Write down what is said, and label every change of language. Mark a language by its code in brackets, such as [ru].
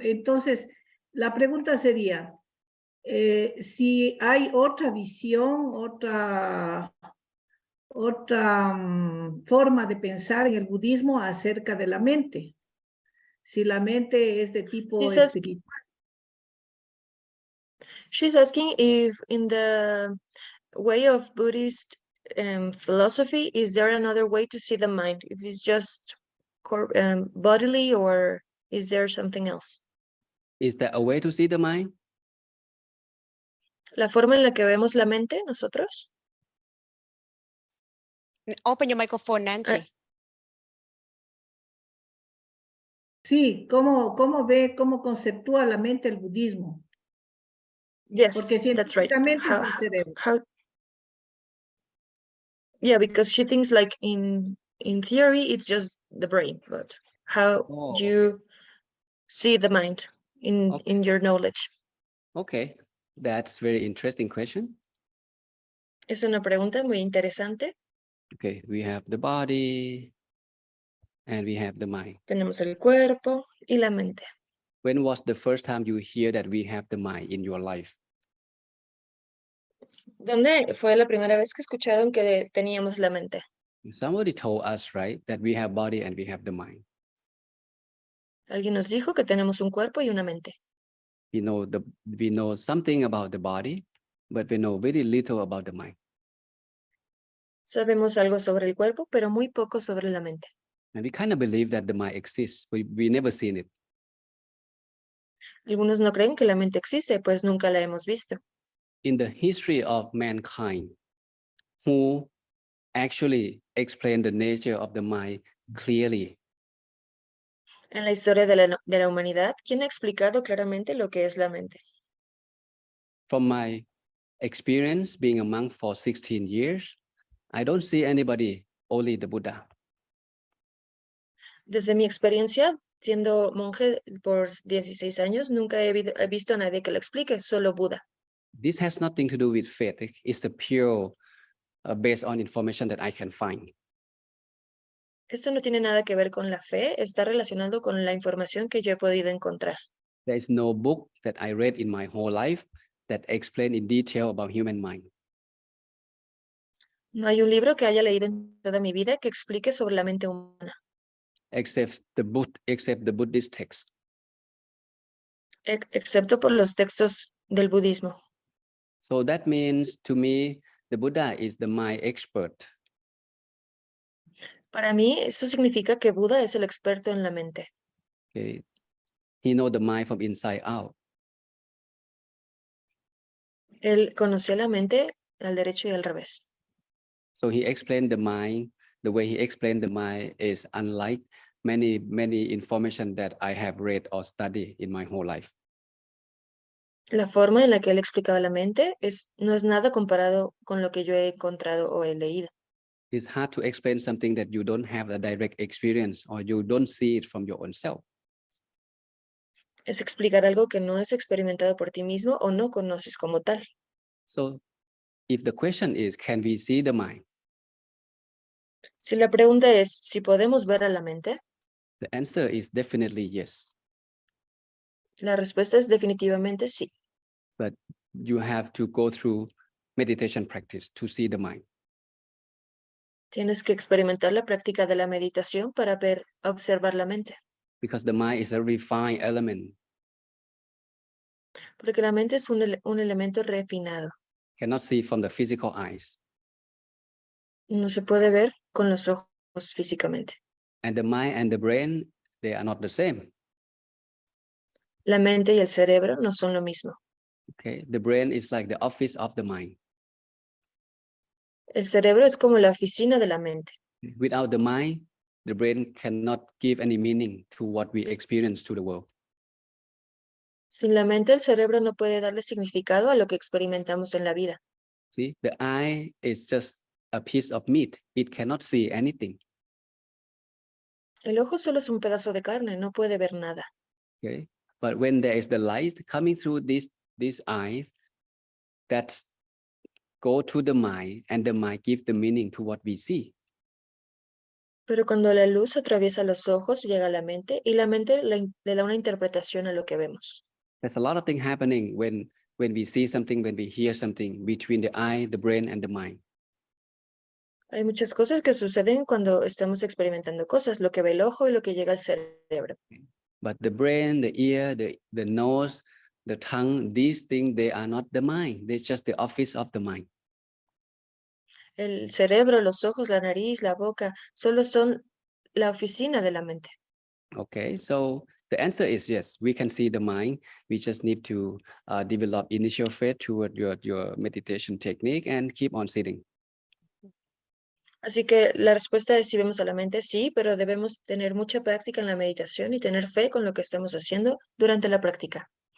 [es] Entonces, la pregunta sería, si hay otra visión, otra forma de pensar en el budismo acerca de la mente. Si la mente es de tipo espiritual. [en] She's asking if in the way of Buddhist philosophy, is there another way to see the mind? If it's just bodily or is there something else? Is there a way to see the mind? [es] ¿La forma en la que vemos la mente nosotros? [en] Open your microphone, Nancy. [es] Sí, ¿cómo conceptúa la mente el budismo? [en] Yes, [es] porque [en] that's right. How, yeah, because she thinks like in theory it's just the brain, but how do you see the mind in your knowledge? Okay, that's very interesting question. [es] Es una pregunta muy interesante. [en] Okay, we have the body and we have the mind. [es] Tenemos el cuerpo y la mente. [en] When was the first time you hear that we have the mind in your life? [es] ¿Dónde fue la primera vez que escucharon que teníamos la mente? [en] Somebody told us, right, that we have body and we have the mind. [es] Alguien nos dijo que tenemos un cuerpo y una mente. [en] We know something about the body, but we know very little about the mind. [es] Sabemos algo sobre el cuerpo, pero muy poco sobre la mente. [en] And we kind of believe that the mind exists. We never seen it. [es] Algunos no creen que la mente existe, pues nunca la hemos visto. [en] In the history of mankind, who actually explained the nature of the mind clearly? [es] En la historia de la humanidad, ¿quién ha explicado claramente lo que es la mente? [en] From my experience being a monk for 16 years, I don't see anybody, only the Buddha. [es] Desde mi experiencia, siendo monje por 16 años, nunca he visto a nadie que lo explique, solo Buda. [en] This has nothing to do with faith. It's a pure based on information that I can find. [es] Esto no tiene nada que ver con la fe, está relacionado con la información que yo he podido encontrar. [en] There is no book that I read in my whole life that explain in detail about human mind. [es] No hay un libro que haya leído en toda mi vida que explique sobre la mente humana, [en] Except the Buddhist text. [es] excepto por los textos del budismo. [en] So that means to me, the Buddha is the mind expert. [es] Para mí, eso significa que Buda es el experto en la mente. [en] Okay. He knows the mind from inside out. [es] Él conoció la mente al derecho y al revés. [en] So he explained the mind. The way he explained the mind is unlike many information that I have read or studied in my whole life. [es] La forma en la que él explicaba la mente no es nada comparado con lo que yo he encontrado o he leído. [en] It's hard to explain something that you don't have a direct experience or you don't see it from your own self. [es] Es explicar algo que no es experimentado por ti mismo o no conoces como tal. [en] So if the question is, can we see the mind? [es] Si la pregunta es si podemos ver a la mente, [en] The answer is definitely yes. [es] la respuesta es definitivamente sí. [en] But you have to go through meditation practice to see the mind. [es] Tienes que experimentar la práctica de la meditación para observar la mente, [en] Because the mind is a refined element, [es] porque la mente es un elemento refinado. [en] cannot see from the physical eyes. [es] No se puede ver con los ojos físicamente. [en] And the mind and the brain, they are not the same. [es] La mente y el cerebro no son lo mismo. [en] Okay, the brain is like the office of the mind. [es] El cerebro es como la oficina de la mente. [en] Without the mind, the brain cannot give any meaning to what we experience to the world. [es] Sin la mente, el cerebro no puede darle significado a lo que experimentamos en la vida. [en] See, the eye is just a piece of meat. It cannot see anything. [es] El ojo solo es un pedazo de carne, no puede ver nada. [en] Okay, but when there is the light coming through these eyes, that's go to the mind, and the mind give the meaning to what we see. [es] Pero cuando la luz atraviesa los ojos, llega a la mente y la mente le da una interpretación a lo que vemos. [en] There's a lot of things happening when we see something, when we hear something between the eye, the brain, and the mind. [es] Hay muchas cosas que suceden cuando estamos experimentando cosas, lo que ve el ojo y lo que llega al cerebro. [en] But the brain, the ear, the nose, the tongue, these things, they are not the mind. They're just the office of the mind. [es] El cerebro, los ojos, la nariz, la boca, solo son la oficina de la mente. [en] Okay, so the answer is yes, we can see the mind. We just need to develop initial faith toward your meditation technique and keep on sitting. [es] Así que la respuesta es si vemos a la mente, sí, pero debemos tener mucha práctica en la meditación y tener fe con lo que estamos haciendo durante la práctica.